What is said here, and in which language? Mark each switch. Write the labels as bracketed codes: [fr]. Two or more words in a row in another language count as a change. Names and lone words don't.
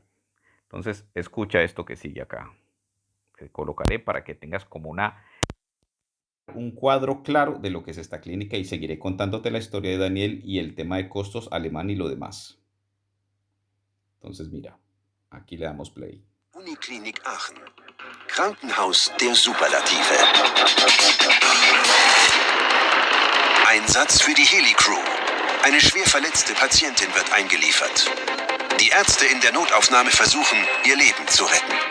[es] Entonces, escucha esto que sigue acá. Te colocaré para que tengas como un cuadro claro de lo que es esta clínica y seguiré contándote la historia de Daniel y el tema de costos alemán y lo demás. Entonces, mira, aquí le damos play. [de] Uniklinik Aachen. Krankenhaus der Superlative. Einsatz für die Heli-Crew. Eine schwer verletzte Patientin wird eingeliefert. Die Ärzte in der Notaufnahme versuchen, ihr Leben zu retten.